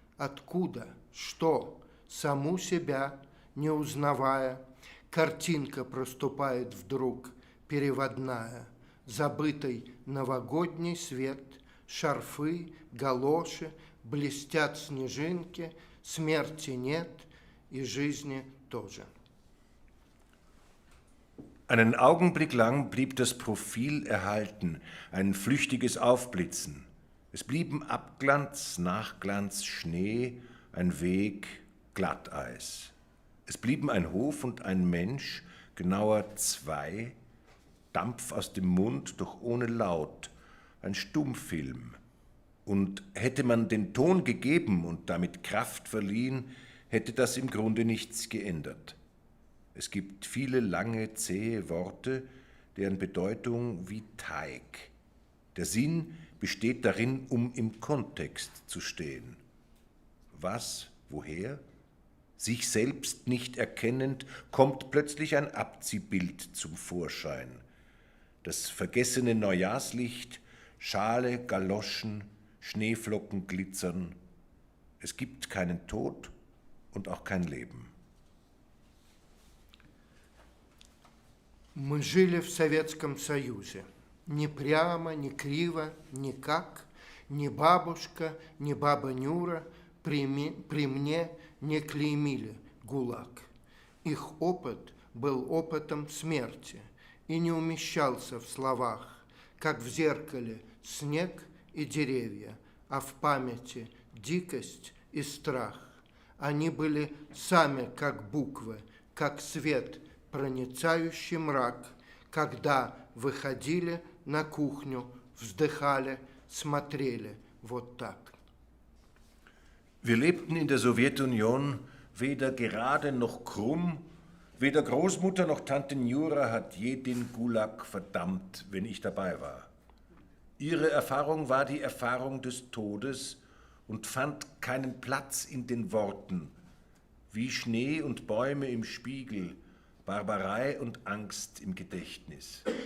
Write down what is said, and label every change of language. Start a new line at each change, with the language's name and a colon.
Russian: Откуда, что, саму себя не узнавая, картинка проступает вдруг, переводная, забытый новогодний свет, шарфы, галоши, блестят снежинки, смерти нет и жизни тоже.
German: Einen Augenblick lang blieb das Profil erhalten, ein flüchtiges Aufblitzen. Es blieben Abglanz, Nachglanz, Schnee, ein Weg, Glatteis. Es blieben ein Hof und ein Mensch, genauer 2, Dampf aus dem Mund, doch ohne Laut, ein Stummfilm. Und hätte man den Ton gegeben und damit Kraft verliehen, hätte das im Grunde nichts geändert. Es gibt viele lange, zähe Worte, deren Bedeutung wie Teig. Der Sinn besteht darin, um im Kontext zu stehen. Was, woher? Sich selbst nicht erkennend, kommt plötzlich ein Abziehbild zum Vorschein. Das vergessene Neujahrslicht, Schale, Galoschen, Schneeflocken glitzern. Es gibt keinen Tod und auch kein Leben.
Russian: Мы жили в Советском Союзе. Ни прямо, ни криво, никак, ни бабушка, ни баба Нюра при мне не клеймили ГУЛАГ. Их опыт был опытом смерти и не умещался в словах, как в зеркале снег и деревья, а в памяти дикость и страх. Они были сами как буквы, как свет, проницающий мрак, когда выходили на кухню, вздыхали, смотрели вот так.
German: Wir lebten in der Sowjetunion weder gerade noch krumm, weder Großmutter noch Tante Njura hat je den Gulag verdammt, wenn ich dabei war. Ihre Erfahrung war die Erfahrung des Todes und fand keinen Platz in den Worten, wie Schnee und Bäume im Spiegel, Barbarei und Angst im Gedächtnis.